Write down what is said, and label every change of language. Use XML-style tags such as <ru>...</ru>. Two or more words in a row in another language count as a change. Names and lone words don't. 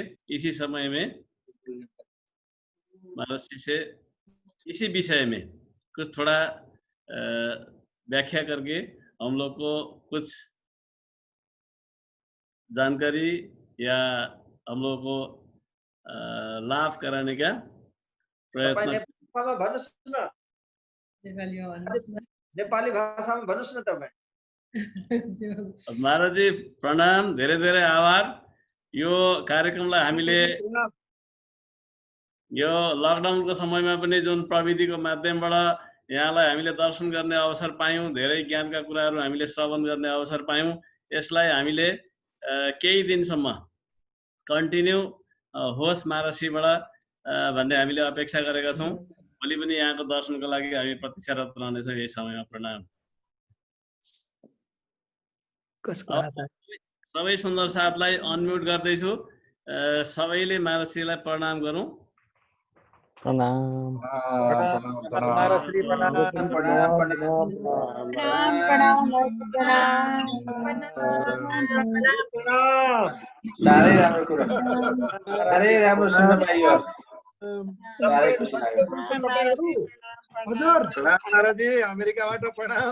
<hi>इसी समय में महाराज जी से इसी विषय में कुछ थोड़ा व्याख्या करके हम लोग को कुछ जानकारी या हम लोग को लाभ कराने का प्रयत्न। नेपाली भाषा में</hi> <ne>भन्नुस् न तपाईँ। महाराज जी प्रणाम, धेरै धेरै आभार। यो कार्यक्रमलाई हामीले यो लकडाउनको समयमा पनि जुन प्रविधिको माध्यमबाट यहाँलाई हामीले दर्शन गर्ने अवसर पायौँ, धेरै ज्ञानका कुराहरू हामीले श्रवण गर्ने अवसर पायौँ। यसलाई हामीले केही दिनसम्म कन्टिन्यू होस् महाराजजीबाट भन्ने हामीले अपेक्षा गरेका छौँ। भोलि पनि यहाँको दर्शनको लागि हामी प्रतीक्षारत रहनेछौँ यही समयमा। प्रणाम। सबै सुन्दर साथलाई अनम्युट गर्दैछु। सबैले महाराजजीलाई प्रणाम गरौँ। प्रणाम महाराजश्री प्रणाम प्रणाम साह्रै राम्रो कुरा, साह्रै राम्रो सुन्न पाइयो, साह्रै खुसी लाग्यो। हजुर प्रणाम महाराजजी, अमेरिकाबाट प्रणाम।</ne>